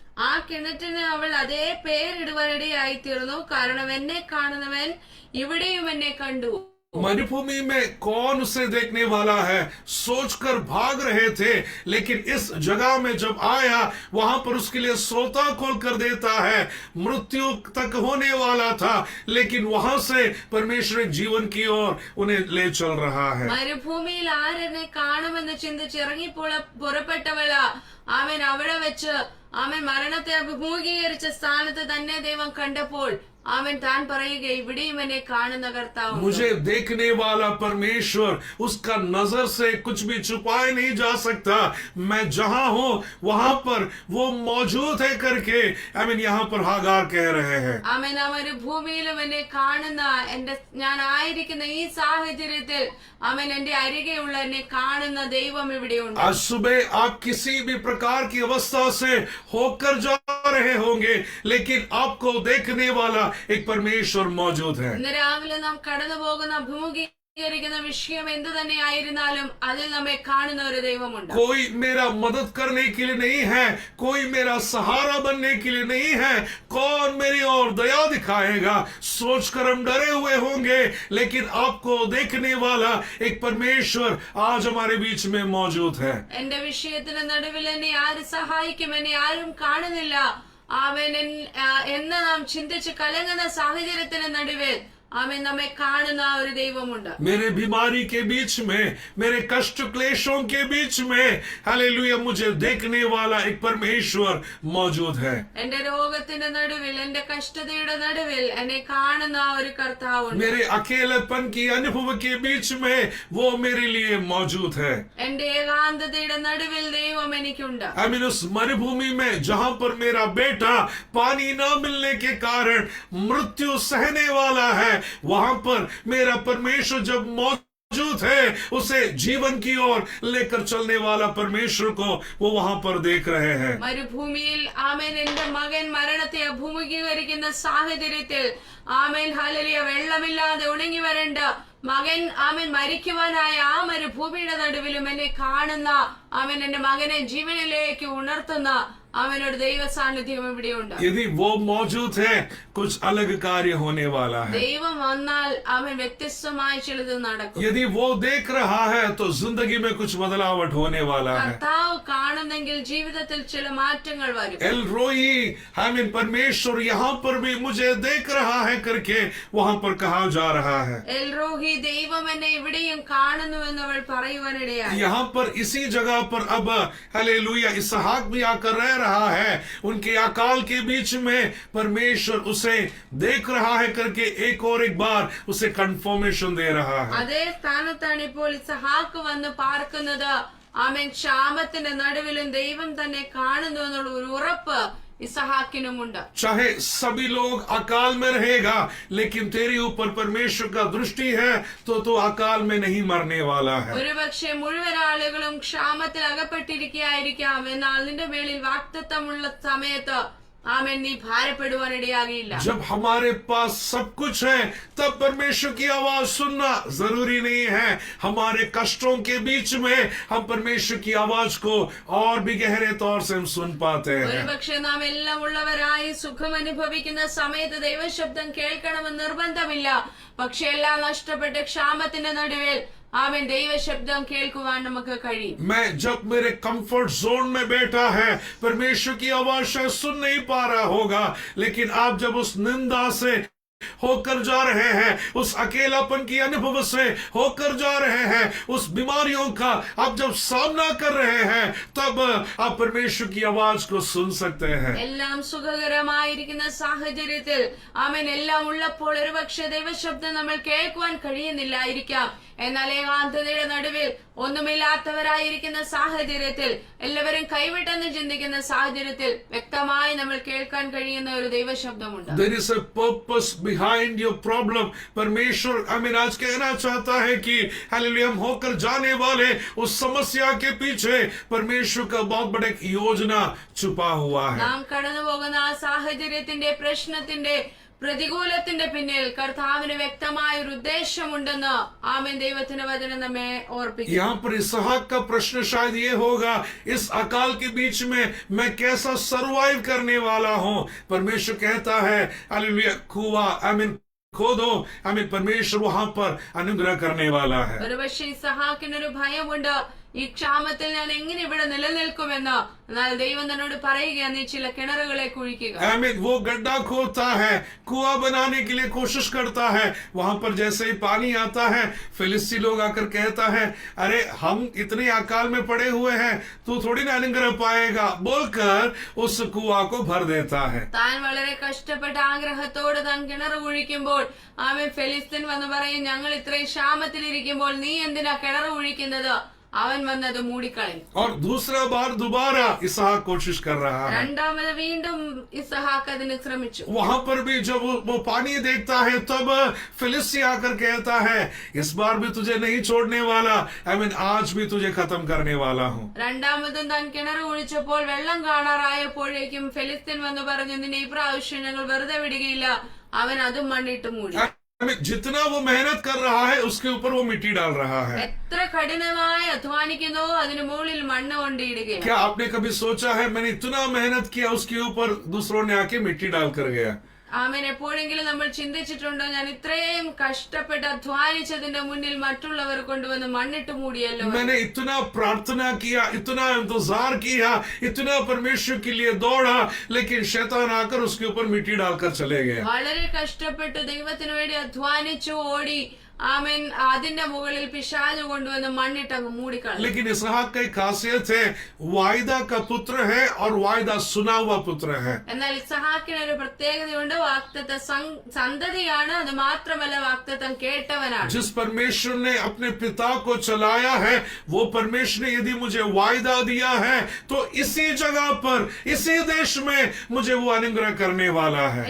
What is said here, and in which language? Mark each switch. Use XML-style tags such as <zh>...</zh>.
<ml>ആ കിണറ്റിന് അവൾ അതേ പേരിടുവാനിടയായി തീർന്നു. കാരണം എന്നെ കാണുന്നവൻ ഇവിടെയും എന്നെ കണ്ടു.</ml> <hi>मरुभूमि में कौन उसे देखने वाला है सोचकर भाग रहे थे, लेकिन इस जगह में जब आया वहां पर उसके लिए श्रोता खोल कर देता है. मृत्यु तक होने वाला था, लेकिन वहां से परमेश्वर एक जीवन की ओर उन्हें ले चल रहा है.</hi> <ml>മരുഭൂമിയിൽ ആരെന്നെ കാണുമെന്ന് ചിന്തിച്ച് ഇറങ്ങി പുറപ്പെട്ടവള ആമേൻ അവിടെ വെച്ച് ആമേൻ മരണത്തെ അഭിമുഖീകരിച്ച സ്ഥാനത്ത് തന്നെ ദൈവം കണ്ടപ്പോൾ ആമേൻ താൻ പറയുക, ഇവിടെയും എന്നെ കാണുന്ന കർത്താവ്.</ml> <hi>मुझे देखने वाला परमेश्वर, उसका नजर से कुछ भी छुपाया नहीं जा सकता. मैं जहां हूं वहां पर वो मौजूद है करके यहाँ पर हागार कह रहे हैं.</hi> <ml>ആമേൻ. ആ മരുഭൂമിയിലും എന്നെ കാണുന്ന ഞാൻ ആയിരിക്കുന്ന ഈ സാഹചര്യത്തിൽ ആമേൻ എന്റെ അരികെയുള്ള എന്നെ കാണുന്ന ദൈവം ഇവിടെയുണ്ട്.</ml> <hi>आज सुबह आप किसी भी प्रकार की अवस्था से होकर जा रहे होंगे, लेकिन आपको देखने वाला एक परमेश्वर मौजूद है.</hi> <ml>ഇന്ന് രാവിലെ നാം കടന്നു പോകുന്ന വിഷയം എന്ത് തന്നെയായിരുന്നാലും അതിൽ നമ്മെ കാണുന്ന ഒരു ദൈവമുണ്ട്.</ml> <hi>कोई मेरा मदद करने के लिए नहीं है, कोई मेरा सहारा बनने के लिए नहीं है, कौन मेरी ओर दया दिखाएगा सोचकर हम डरे हुए होंगे, लेकिन आपको देखने वाला एक परमेश्वर आज हमारे बीच में मौजूद है.</hi> <ml>എന്റെ വിഷയത്തിന് നടുവിൽ എന്നെ ആര് സഹായിക്കും, എന്നെ ആരും കാണുന്നില്ല ആമേൻ എന്ന് നാം ചിന്തിച്ച് കലങ്ങുന്ന സാഹചര്യത്തിന് നടുവിൽ ആമേൻ നമ്മെ കാണുന്ന ഒരു ദൈവമുണ്ട്.</ml> <hi>मेरे बीमारी के बीच में, मेरे कष्ट क्लेशों के बीच में, हालेलुया, मुझे देखने वाला एक परमेश्वर मौजूद है.</hi> <ml>എന്റെ രോഗത്തിന്റെ നടുവിൽ, എന്റെ കഷ്ടതയുടെ നടുവിൽ എന്നെ കാണുന്ന ഒരു കർത്താവുണ്ട്.</ml> <hi>मेरे अकेलेपन की अनुभव के बीच में वो मेरे लिए मौजूद है.</hi> <ml>എന്റെ ഏകാന്തതയുടെ നടുവിൽ ദൈവം എനിക്കുണ്ട്.</ml> <hi>आमीन. उस मरुभूमि में जहां पर मेरा बेटा पानी न मिलने के कारण मृत्यु सहने वाला है, वहां पर मेरा परमेश्वर जब मौजूद है, उसे जीवन की ओर लेकर चलने वाला परमेश्वर को वो वहां पर देख रहे हैं.</hi> <ml>മരുഭൂമിയിൽ ആമേൻ എന്റെ മകൻ മരണത്തെ അഭിമുഖീകരിക്കുന്ന സാഹചര്യത്തിൽ ആമേൻ ഹല്ലേലൂയ വെള്ളമില്ലാതെ ഉണങ്ങി വരേണ്ട മകൻ ആമേൻ മരിക്കുവാനായ ആ മരുഭൂമിയുടെ നടുവിലും എന്നെ കാണുന്ന ആമേൻ എന്റെ മകനെ ജീവനിലേക്ക് ഉണർത്തുന്ന അവനൊരു ദൈവ സാന്നിധ്യം ഇവിടെയുണ്ട്.</ml> <hi>यदि वो मौजूद है, कुछ अलग कार्य होने वाला है.</hi> <ml>ദൈവം വന്നാൽ അവൻ വ്യത്യസ്തമായ ചിലത് നടക്കും.</ml> <hi>यदि वो देख रहा है तो जिंदगी में कुछ बदलावट होने वाला है.</hi> <ml>കർത്താവ് കാണുന്നെങ്കിൽ ജീവിതത്തിൽ ചില മാറ്റങ്ങൾ വരും.</ml> <hi>एल रोई, आमीन, परमेश्वर यहाँ पर भी मुझे देख रहा है करके वहां पर कहा जा रहा है.</hi> <ml>എൽറോഹി ദൈവം എന്നെ ഇവിടെയും കാണുന്നുവെന്ന് അവൾ പറയുവാനിടയായി.</ml> <hi>यहाँ पर इसी जगह पर अब हालेलुया इसहाक भी आकर रह रहा है. उनके अकाल के बीच में परमेश्वर उसे देख रहा है करके एक और एक बार उसे कंफर्मेशन दे रहा है.</hi> <ml>അതേ സ്ഥാനത്താണ് ഇപ്പോൾ ഇസഹാക്ക് വന്ന് പാർക്കുന്നത്. ആമേൻ ക്ഷാമത്തിന്റെ നടുവിലും ദൈവം തന്നെ കാണുന്നു എന്നുള്ള ഒരു ഉറപ്പ് इसहाकिनुमुंड.</ml> <hi>चाहे सभी लोग अकाल में रहेगा, लेकिन तेरे ऊपर परमेश्वर का दृष्टि है तो तू अकाल में नहीं मरने वाला है.</hi> <ml>ഒരുപക്ഷെ മുഴുവൻ ആളുകളും ക്ഷാമത്തിൽ അകപ്പെട്ടിരിക്കുകയായിരിക്കാം, എന്നാൽ നിന്റെ മേളിൽ വാഗ്ദത്തമുള്ള സമയത്ത് ആമേൻ നീ ഭാരപ്പെടുവാനിടയാകില്ല.</ml> <hi>जब हमारे पास सब कुछ है तब परमेश्वर की आवाज सुनना जरूरी नहीं है. हमारे कष्टों के बीच में हम परमेश्वर की आवाज को और भी गहरे तौर से हम सुन पाते हैं.</hi> <ml>ഒരുപക്ഷെ നാം എല്ലാം ഉള്ളവരായി സുഖം അനുഭവിക്കുന്ന സമയത്ത് ദൈവശബ്ദം കേൾക്കണമെന്ന് നിർബന്ധമില്ല. പക്ഷെ എല്ലാം നഷ്ടപ്പെട്ട ക്ഷാമത്തിന്റെ നടുവിൽ ആമേൻ ദൈവശബ്ദം കേൾക്കുവാൻ നമുക്ക് കഴിയും. मैं जब मेरे कंफर्ट जोन में बैठा है परमेश्वर की आवाज शायद सुन नहीं पा रहा होगा, लेकिन आप जब उस निंदा से होकर जा रहे हैं, उस अकेलापन की अनुभव से होकर जा रहे हैं, उस बीमारियों का आप जब सामना कर रहे हैं, तब आप परमेश्वर की आवाज को सुन सकते हैं. എല്ലാം സുഖകരമായിരിക്കുന്ന സാഹചര്യത്തിൽ ആമേൻ എല്ലാം ഉള്ളപ്പോൾ ഒരുപക്ഷെ ദൈവശബ്ദം നമ്മൾ കേൾക്കുവാൻ കഴിയുന്നില്ലായിരിക്കാം. എന്നാൽ ഏകാന്തതയുടെ നടുവിൽ ഒന്നുമില്ലാത്തവരായിരിക്കുന്ന സാഹചര്യത്തിൽ, എല്ലാവരും കൈവിട്ടെന്ന് ചിന്തിക്കുന്ന സാഹചര്യത്തിൽ വ്യക്തമായി നമ്മൾ കേൾക്കാൻ കഴിയുന്ന ഒരു ദൈവശബ്ദമുണ്ട്.</ml> <en>There is a purpose behind your problem.</en> <hi>परमेश्वर आमीन आज कहना चाहता है कि हालेलुया हम होकर जाने वाले उस समस्या के पीछे परमेश्वर का बहुत बड़ा एक योजना छुपा हुआ है.</hi> <ml>നാം കടന്നു പോകുന്ന ആ സാഹചര്യത്തിന്റെ പ്രശ്നത്തിന്റെ പ്രതികൂലത്തിന്റെ പിന്നിൽ കർത്താവിന് വ്യക്തമായ ഒരു ഉദ്ദേശമുണ്ടെന്ന് ആമേൻ ദൈവത്തിന്റെ വചനം നമ്മെ ഓർപ്പിക്കുന്നു.</ml> <hi>यहाँ पर इसहाक का प्रश्न शायद ये होगा, इस अकाल के बीच में मैं कैसा सरवाइव करने वाला हूँ. परमेश्वर कहता है हालेलुया कुआं आमीन खोदो, आमीन, परमेश्वर वहां पर अनुग्रह करने वाला है.</hi> <ml>ഒരുപക്ഷെ ഇസഹാക്കിനൊരു ഭയമുണ്ട്, ഈ ക്ഷാമത്തിൽ ഞാൻ എങ്ങനെ ഇവിടെ നിലനിൽക്കുമെന്ന്. എന്നാൽ ദൈവം തന്നോട് പറയുക, നീ ചില കിണറുകളെ കുഴിക്കുക.</ml> <hi>आमीन. वो गड्ढा खोदता है, कुआं बनाने के लिए कोशिश करता है. वहां पर जैसे ही पानी आता है, फिलिस्ती लोग आकर कहता है, अरे हम इतने अकाल में पड़े हुए हैं, तू थोड़ी ना अनुग्रह पाएगा, बोलकर उस कुआं को भर देता है.</hi> <ml>താൻ വളരെ കഷ്ടപ്പെട്ട ആഗ്രഹത്തോട് താൻ കിണർ കുഴിക്കുമ്പോൾ ആമേൻ ഫെലിസ്തീൻ വന്ന് പറയും, ഞങ്ങൾ ഇത്രയും ക്ഷാമത്തിലിരിക്കുമ്പോൾ നീ എന്തിനാ കിണർ കുഴിക്കുന്നത്? അവൻ വന്നത് മൂടിക്കളയും.</ml> <hi>और दूसरा बार दोबारा इसहाक कोशिश कर रहा है.</hi> <ml>രണ്ടാമത് വീണ്ടും ഇസഹാക്ക് അതിന് ശ്രമിച്ചു.</ml> <hi>वहां पर भी जब वो पानी देखता है तब फिलिस्ती आकर कहता है, इस बार भी तुझे नहीं छोड़ने वाला, आमीन, आज भी तुझे खत्म करने वाला हूँ.</hi> <ml>രണ്ടാമതും താൻ കിണർ കുഴിച്ചപ്പോൾ വെള്ളം കാണാറായപ്പോഴേക്കും ഫെലിസ്തീൻ വന്ന് പറഞ്ഞു, നിന്നെ ഈ പ്രാവശ്യം ഞങ്ങൾ വെറുതെ വിടുകയില്ല. അവൻ അതും മണ്ണിട്ട് മൂടി.</ml> <hi>जितना वो मेहनत कर रहा है उसके ऊपर वो मिट्टी डाल रहा है।</hi> <ml>എത്ര കഠിനമായി അധ്വാനിക്കുന്നുവോ അതിന് മുകളിൽ മണ്ണ് കൊണ്ടിടുകയാണ്.</ml> <hi>क्या आपने कभी सोचा है मैंने इतना मेहनत किया उसके ऊपर दूसरों ने आके मिट्टी डाल कर गया?</hi> <ml>ആമേൻ, എപ്പോഴെങ്കിലും നമ്മൾ ചിന്തിച്ചിട്ടുണ്ടോ ഞാൻ ഇത്രയും കഷ്ടപ്പെട്ട് അധ്വാനിച്ചതിന്റെ മുന്നിൽ മറ്റുള്ളവർ കൊണ്ടുവന്ന് മണ്ണിട്ട് മൂടിയല്ലോ.</ml> <hi>मैंने इतना प्रार्थना किया, इतना इंतजार किया, इतना परमेश्वर के लिए दौड़ा, लेकिन शैतान आकर उसके ऊपर मिट्टी डालकर चले गया।</hi> <ml>വളരെ കഷ്ടപ്പെട്ട് ദൈവത്തിന് വേണ്ടി അധ്വാനിച്ചു ഓടി, ആമേൻ, അതിന്റെ മുകളിൽ പിശാച് കൊണ്ടുവന്ന് മണ്ണിട്ട് അങ്ങ് മൂടിക്കളഞ്ഞു.</ml> <hi>लेकिन इसहाक की खासियत है वायदा का पुत्र है और वायदा सुना हुआ पुत्र है।</hi> <ml>എന്നാൽ ഇസ്ഹാക്കിന് ഒരു പ്രത്യേകതയുണ്ട്, വാഗ്ദത്ത സന്തതിയാണ്, അത് മാത്രമല്ല വാഗ്ദത്തം കേട്ടവനാണ്.</ml> <hi>जिस परमेश्वर ने अपने पिता को चलाया है वो परमेश्वर ने यदि मुझे वायदा दिया है तो इसी जगह पर इसी देश में मुझे वो अनुग्रह करने वाला है।</hi>